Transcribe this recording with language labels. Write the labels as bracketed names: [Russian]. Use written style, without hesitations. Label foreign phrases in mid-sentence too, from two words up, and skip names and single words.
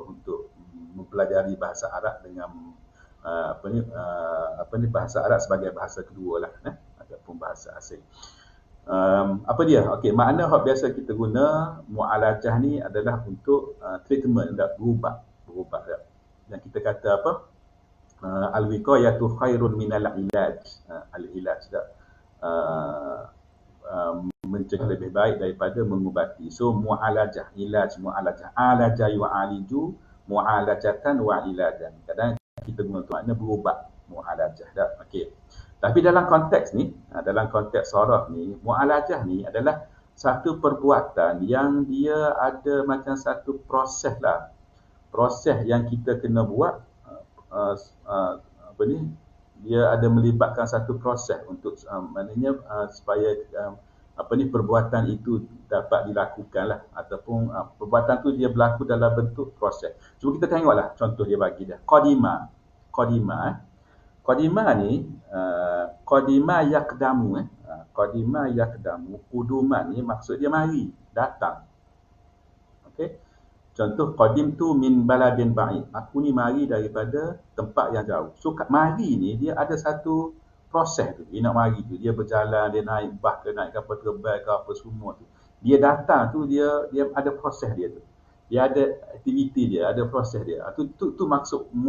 [Malay] Untuk mempelajari bahasa Arab dengan bahasa Arab sebagai bahasa kedua lah, ataupun bahasa asing. Apa dia? Okey, makna yang biasa kita guna mu'alajah ni adalah untuk treatment, berubat dah. Yang kita kata apa? [Arabic] الوقاية خير من العلاج. [Malay] Al-ilaj dah. Mencegah lebih baik daripada mengubati. So [Arabic] معالجة علاج معالجة. عالج يعالج معالجة وعلاجا. [Malay] Kadang kita guna untuk makna berubat, mu'alajah dah. Okey. Tapi dalam konteks ni, dalam konteks soraf ni, mu'alajah ni adalah satu perbuatan yang dia ada macam satu proses lah. Proses yang kita kena buat, dia ada melibatkan satu proses untuk maknanya supaya perbuatan itu dapat dilakukan lah, ataupun perbuatan tu dia berlaku dalam bentuk proses. Cuba kita tengoklah contoh dia bagi dia. [Arabic] Qadima ni قدم يقدم. قدم يقدم قدوما [Malay] ni maksud dia mari, datang. Okey. Contoh, [Arabic] قدمت من بلد بعيد. [Malay] Aku ni mari daripada tempat yang jauh. So mari ni dia ada satu proses tu. Dia nak mari tu, dia berjalan, dia naik bah ke, naik kapal terbang ke apa semua tu. Dia datang tu, dia ada proses dia tu. Dia ada aktiviti dia, ada proses dia.